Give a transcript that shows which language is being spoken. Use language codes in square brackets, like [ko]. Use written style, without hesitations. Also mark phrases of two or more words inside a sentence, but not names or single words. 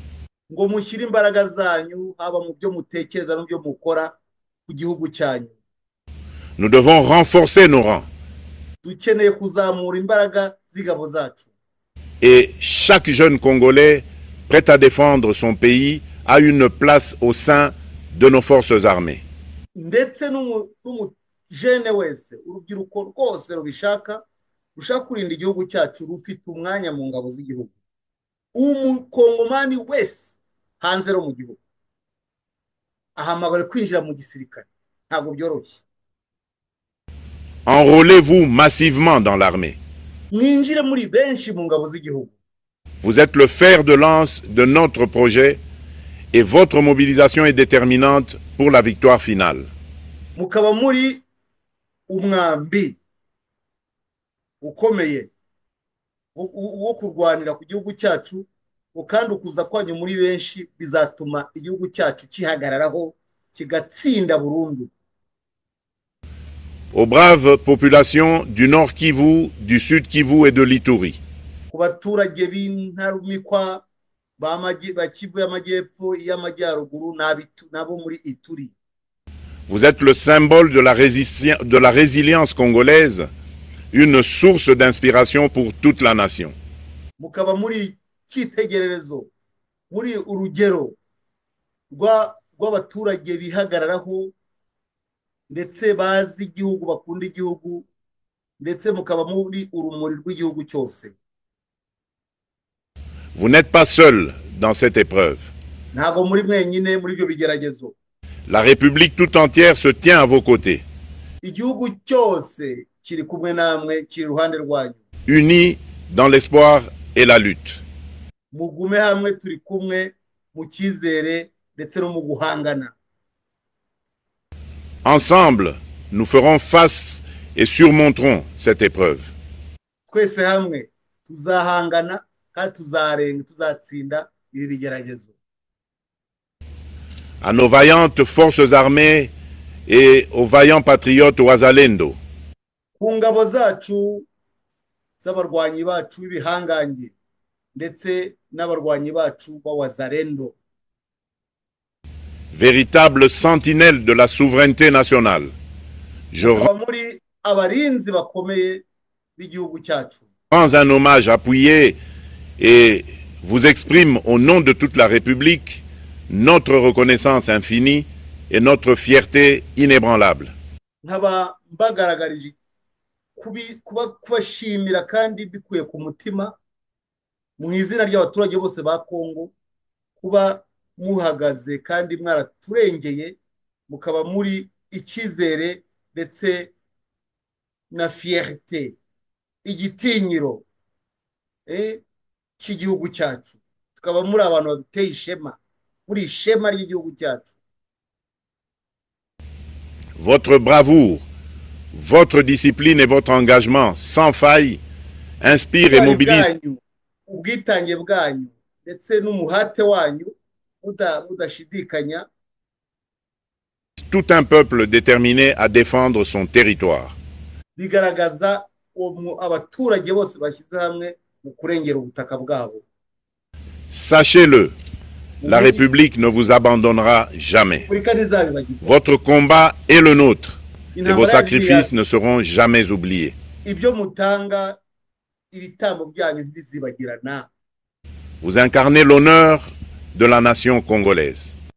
[fr] Nous devons renforcer nos rangs. Et chaque jeune Congolais prêt à défendre son pays a une place au sein de nos forces armées. [rw] ndetse n'umujene wese urubyiruko rwose rubishaka rushaka kurinda igihugu cyacu rufite umwanya mu ngabo z'igihugu. Umukongomani wese hanze no mu gihugu ahamagara kwinjira mu gisirikare, ntabwo byoroshye. [fr] Enrôlez-vous massivement dans l'armée. [rw] Mwinjire muri benshi mu ngabo z'igihugu. [fr] Vous êtes le fer de lance de notre projet et votre mobilisation est déterminante pour la victoire finale. [rw] Mukaba muri umwambi ukomeye wo kurwanira ku gihugu cyacu, kandi ukuza kwanyu muri benshi bizatuma igihugu cyacu kihagararaho kigatsinda burundu. [fr] Aux braves populations du Nord Kivu, du Sud Kivu et de l'Ituri. [rw] Ku baturage b'intarumikwa ba Kivu y'amajyepfo, y'amajyaruguru n'abo muri Ituri. [fr] Vous êtes le symbole de la résilience congolaise, une source d'inspiration pour toute la nation. [rw] Mukaba muri cyitegererezo, muri urugero rw'abaturage bihagararaho ndetse bazi igihugu, bakunda igihugu, ndetse mukaba muri urumuri rw'igihugu cyose. [fr] Vous n'êtes pas seul dans cette épreuve. [rw] Ntabwo muri mwenyine muri ibyo bigeragezo. [fr] La République tout entière se tient à vos côtés. [rw] Igihugu cyose kiri kumwe namwe, kiri iruhande rwanyu. [fr] Unis dans l'espoir et la lutte. [rw] Mugume hamwe, turi kumwe mu cyizere ndetse no mu guhangana. [fr] Ensemble, nous ferons face et surmonterons cette épreuve. [rw] Twese hamwe tuzahangana kandi tuzatsinda ibi bigeragezo. [fr] À nos vaillantes forces armées et aux vaillants patriotes Wazalendo. [rw] Ku ngabo zacu z'abarwanyi bacu b'ibihangange ndetse n'abarwanyi bacu b'Wazalendo. [fr] Véritable sentinelle de la souveraineté nationale. Je rends un hommage appuyé et vous exprime au nom de toute la République notre reconnaissance infinie et notre fierté inébranlable. [rw] Kubashimira kandi bikuye ku mutima mu izina ry'abaturage bose ba Kongo, kuba muhagaze kandi mwaraturengeye, mukaba muri icyizere ndetse na fierté, igitinyiro cy'igihugu cyacu. Tukaba muri abantu baduteye ishema, muri ishema ry'igihugu cyacu. [fr] Votre bravoure, votre discipline et votre engagement sans faille inspire et mobilise [rw] ubwitange bwanyu ndetse n'umuhate wanyu mudashidikanya [fr] tout un peuple déterminé à défendre son territoire. [rw] Bigaragaza abaturage bose bashyize hamwe mu kurengera ubutaka bwabo. [fr] Sachez-le, la République ne vous abandonnera jamais. Votre combat est le nôtre et vos sacrifices ne seront jamais oubliés. Vous incarnez l'honneur de la nation congolaise.